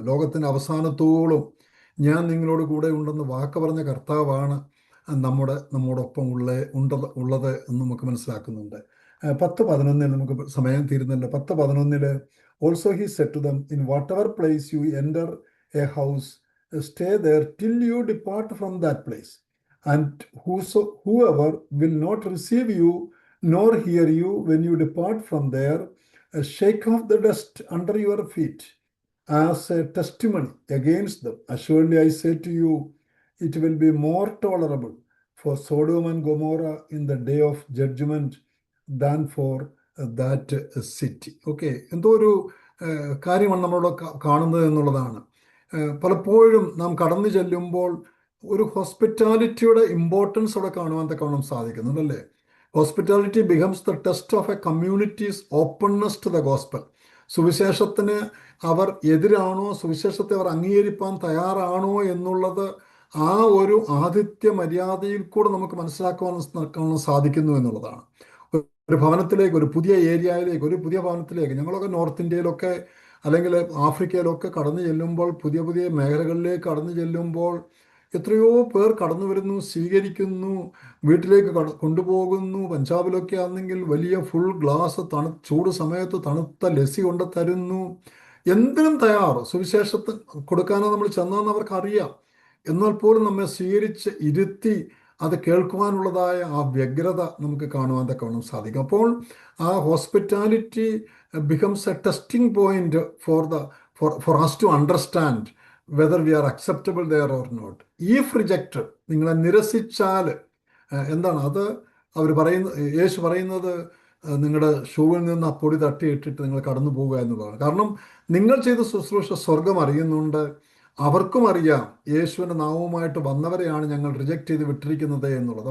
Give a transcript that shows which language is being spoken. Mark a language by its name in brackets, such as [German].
[Malayalam] ലോകത്തിൻ്റെ അവസാനത്തോളം ഞാൻ നിങ്ങളോട് കൂടെ ഉണ്ടെന്ന് വാക്ക് പറഞ്ഞ കർത്താവാണ് നമ്മോടൊപ്പം ഉള്ളത് എന്ന് നമുക്ക് മനസ്സിലാക്കുന്നുണ്ട്. [English] 10:11 [Malayalam] നമുക്ക് സമയം തീരുന്നില്ല. [English] 10:11 also he said to them, in whatever place you enter a house, stay there till you depart from that place. And whoever will not receive you nor hear you when you depart from there, shake off the dust under your feet as a testimony against them. Assuredly I say to you, it will be more tolerable for Sodom and Gomorrah in the day of judgment than for that city. [Malayalam] Okay, എന്തോ ഒരു കാര്യമാണ് നമ്മളോട് കാണുന്നത് എന്നുള്ളതാണ്. പലപ്പോഴും നാം കടന്നു ചെല്ലുമ്പോൾ ഒരു ഹോസ്പിറ്റാലിറ്റിയുടെ ഇമ്പോർട്ടൻസ് അവിടെ കാണുവാൻ തക്കവണ്ണം സാധിക്കുന്നുണ്ടല്ലേ? [English] Hospitality becomes the test of a community's openness to the gospel. [Malayalam] സുവിശേഷത്തിന് അവർ എതിരാണോ, സുവിശേഷത്തെ അവർ അംഗീകരിക്കാൻ തയ്യാറാണോ എന്നുള്ളത് ആ ഒരു ആതിഥ്യ മര്യാദയിൽ കൂടെ നമുക്ക് മനസ്സിലാക്കുവാൻ സാധിക്കുന്നു എന്നുള്ളതാണ്. ഒരു ഭവനത്തിലേക്ക്, ഒരു പുതിയ ഏരിയയിലേക്ക്, ഒരു പുതിയ ഭവനത്തിലേക്ക്, ഞങ്ങളൊക്കെ നോർത്ത് ഇന്ത്യയിലൊക്കെ അല്ലെങ്കിൽ ആഫ്രിക്കയിലൊക്കെ കടന്നു ചെല്ലുമ്പോൾ, പുതിയ പുതിയ മേഖലകളിലേക്ക് കടന്നു ചെല്ലുമ്പോൾ എത്രയോ പേർ കടന്നു വരുന്നു, സ്വീകരിക്കുന്നു, വീട്ടിലേക്ക് കൊണ്ടുപോകുന്നു. പഞ്ചാബിലൊക്കെ ആണെങ്കിൽ വലിയ ഫുൾ ഗ്ലാസ് ചൂട് സമയത്ത് തണുത്ത ലസ്സി കൊണ്ട് തരുന്നു. എന്തിനും തയ്യാറ് സുവിശേഷത്തിന് കൊടുക്കാനാണ് നമ്മൾ ചെന്നതെന്ന് അവർക്കറിയാം. എന്നാൽ പോലും നമ്മെ സ്വീകരിച്ച് ഇരുത്തി അത് കേൾക്കുവാനുള്ളതായ ആ വ്യഗ്രത നമുക്ക് കാണുവാൻ തക്കവണ്ണം സാധിക്കും. അപ്പോൾ ആ hospitality [English] becomes a testing point for us to understand whether we are acceptable there or not. If rejected, [Malayalam] നിങ്ങളെ നിരസിച്ചാൽ എന്താണ് അത്? യേശു പറയുന്നത് നിങ്ങളുടെ ഷൂവിൽ നിന്ന് ആ പൊടി തട്ടിയിട്ടിട്ട് നിങ്ങൾ കടന്നു പോവുക എന്നുള്ളതാണ്. കാരണം നിങ്ങൾ ചെയ്ത ശുശ്രൂഷ സ്വർഗം അറിയുന്നുണ്ട്. അവർക്കും അറിയാം യേശുവിൻ്റെ നാമവുമായിട്ട് വന്നവരെയാണ് ഞങ്ങൾ റിജക്റ്റ് ചെയ്ത് വിട്ടിരിക്കുന്നത് എന്നുള്ളത്.